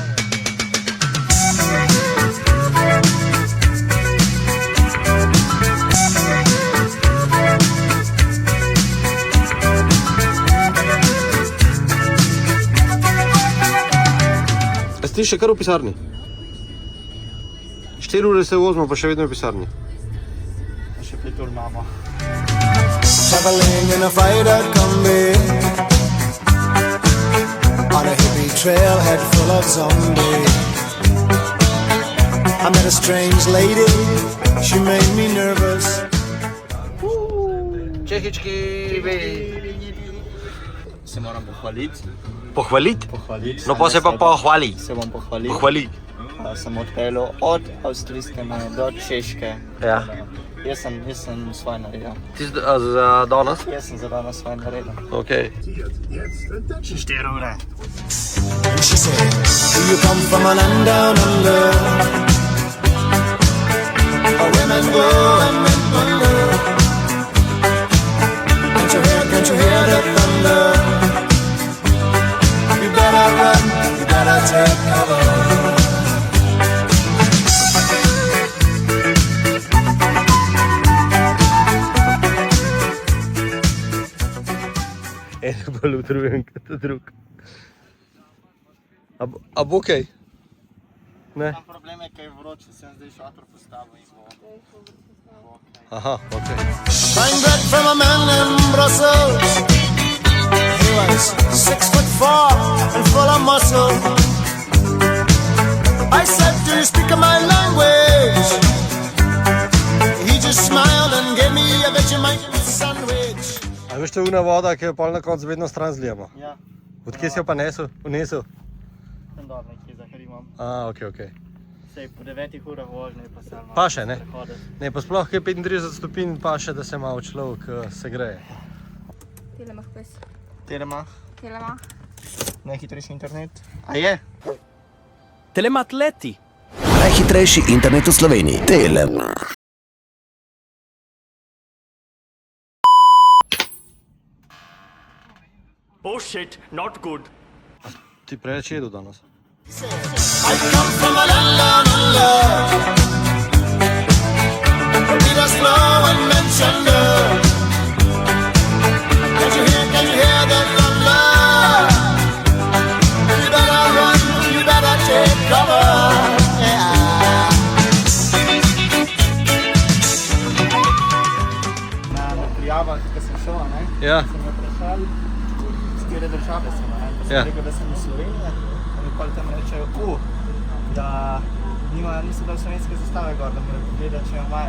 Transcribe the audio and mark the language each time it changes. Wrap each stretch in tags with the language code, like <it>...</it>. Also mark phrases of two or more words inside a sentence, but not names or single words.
<sl>Si ti še kar v pisarni? 4 ure se vozimo, pa še vedno v pisarni. Še 5 ur imamo.</sl> <en>Traveling in a freighter combi on a hippie trailhead full of zombies. I met a strange lady, she made me nervous.</en> <sl>Čehički, Se moram pohvaliti. Pohvaliti? Pohvaliti. No, pa se pa pohvali. Se bom pohvalil. Pohvali. Sem odpeljal od avstrijske meje do Češke. Ja. Jaz sem svoj naredil. Ti za danes? Jaz sem za danes svoj naredil. Okej. Še 4 ure.</sl> <en>And she said, do you come from a land down under? Where women go and men wonder. Can't you hear the thunder? You better run, you better take cover.</en> <sl>En je bolj utrujen kot drug. A bo okej? Ne? Problem je, kaj je vroče, sem zdaj šator postavil in bo. Aha, okej.</sl> <en>Buying bread from a man in Brussels. He was 6'4" and full of muscle. I said, do you speak my language? He just smiled and gave me a Vegemite sandwich.</en> <sl>A veš, to je una voda, ki jo pol na koncu vedno stran zlijemo? Ja, Odkje si jo pa unesel? sem dol nekje za Harimom. A, okej. Sej po 9 urah vožnje pa se malo Pa še, ne? prehoditi. Ne, pa sploh, ki je 35 stopinj, pa še, da se malo človek segreje. Telemach bes. Telemach, Telemach. najhitrejši internet. A je? Telemat leti. Najhitrejši internet v Sloveniji. Telemach.</sl> <en>Oh shit, not good.</en> <sl>Ti preveč jedu danes.</sl> <en>I come from a land down under. Where Peter's flow and men thunder. Can you hear the thunder? You better run, you better take cover.</en> <sl>Na prijavah, ko sem šel, ne? Ja. Sem me vprašali, z katere države sem, ne? Pa sem Ja. rekel, da sem iz Slovenije. In pol tam rečejo, da niso dal slovenske zastave gor, da morajo pogledati, če jo imajo.</sl>